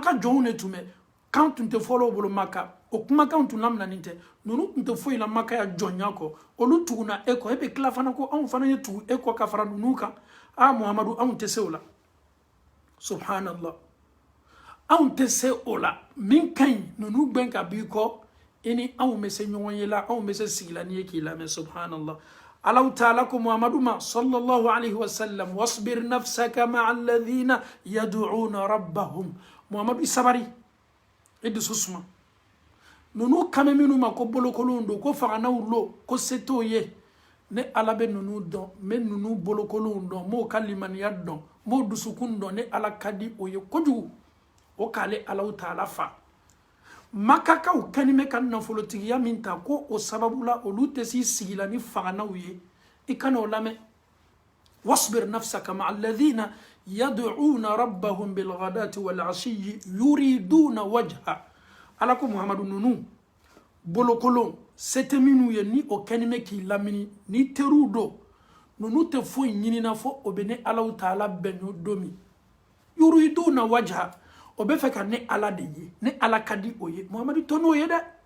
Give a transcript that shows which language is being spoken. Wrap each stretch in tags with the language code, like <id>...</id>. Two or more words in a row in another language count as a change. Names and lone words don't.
<bm>ka jɔnw de tun bɛ kan tun tɛ fɔlɔ bolo Maka o kumakan tun laminanin tɛ ninnu tun tɛ foyi la Maka ya jɔnya kɔ olu tuguna e kɔ e bɛ tila fana ko anw fana ye tugu e kɔ ka fara ninnu kan Muhamadu anw tɛ se o la subhanallah anw tɛ se o la min ka ɲi ninnu gbɛn ka b'i kɔ e ni anw bɛ se ɲɔgɔn ye la anw bɛ se sigila ni ye k'i lamɛn subhanallah Allahu Taala ko Muhamadu ma</bm> <ar>صلى الله عليه وسلم واصبر نفسك مع الذين يدعون ربهم</ar> <bm>Muhamadu sabari e dusu suma ninnu kame minnu ma ko bolokolonw don ko faganaw lo ko se t'o ye ne Ala bɛ ninnu dɔn n bɛ ninnu bolokolonw dɔn n b'o ka limaniya dɔn n b'o dusukun dɔn ne Ala ka di o ye kojugu o k'ale Allahu Taala fa Makakaw kɛnimɛ ka nafolotigiya min ta ko o sababu la olu tɛ s'i sigila ni faganaw ye i kana o lamɛn</bm> <ar>واصبر نفسك مع الذين يدعون ربهم بالغداة والعشي يريدون وجه الله</ar> <bm>ko Muhamadu ninnu bolokolon se tɛ minnu ye ni o kɛnimɛ k'i lamini ni teriw don ninnu tɛ foyi ɲinina fo o bɛ ne Allahu Taala bɛn don min</bm> <ar>يريدون وجه</ar> <bm>o bɛ fɛ ka ne Ala de ye ne Ala ka di o ye Muhamadu to n'o ye dɛ</bm>